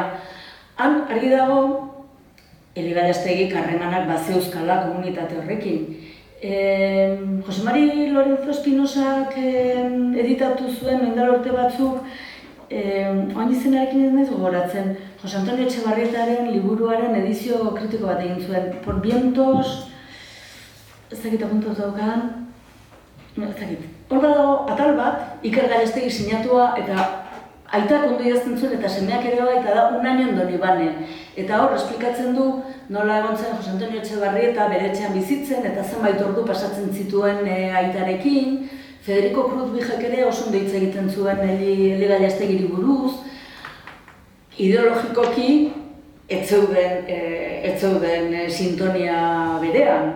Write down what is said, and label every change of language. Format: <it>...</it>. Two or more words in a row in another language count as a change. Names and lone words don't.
<eu>Han, argi dago, Eli Gallastegi karremanak bazeuzkala komunitate horrekin. Jose Mari Lorenzo Espinosak editatu zuen mendal urte batzuk, oain izenarekin ez naiz gogoratzen, Jose Antonio Etxebarrietaren liburuaren edizio kritiko bat egin zuen.</eu> <es>Por vientos,</es> <eu>ez dakit apuntatu daukan, hor badago atal bat, Iker Gallastegi sinatua eta aitak ondo idazten zuen eta semeak ere bai, eta da Un año en Donibane. Eta hor, esplikatzen du nola egon zen Jose Antonio Etxebarrieta bere etxean bizitzen eta zenbait ordu pasatzen zituen aitarekin. Federico Cruz Bijek ere oso ondo hitz egiten zuen Eli Gallastegiri buruz. Ideologikoki, ez zeuden sintonia berean.</eu>